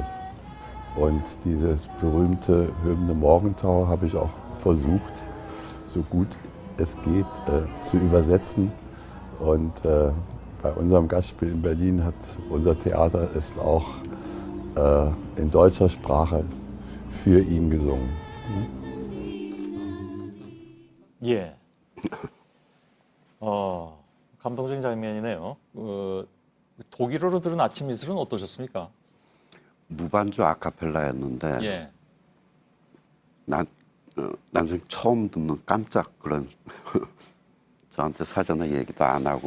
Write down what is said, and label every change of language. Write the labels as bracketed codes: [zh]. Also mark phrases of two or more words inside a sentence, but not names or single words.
[de] Und dieses berühmte Hymne Morgentau habe ich auch versucht, so gut es geht, zu übersetzen. Und bei unserem Gastspiel in Berlin hat unser Theater es auch in deutscher Sprache für ihn gesungen. [ko] 예. 감동적인 장면이네요. 독일어로 들은 아침 이슬은 어떠셨습니까? 무반주 아카펠라였는데 예. 난생 처음 듣는 깜짝 그런 저한테 사전에 얘기도 안 하고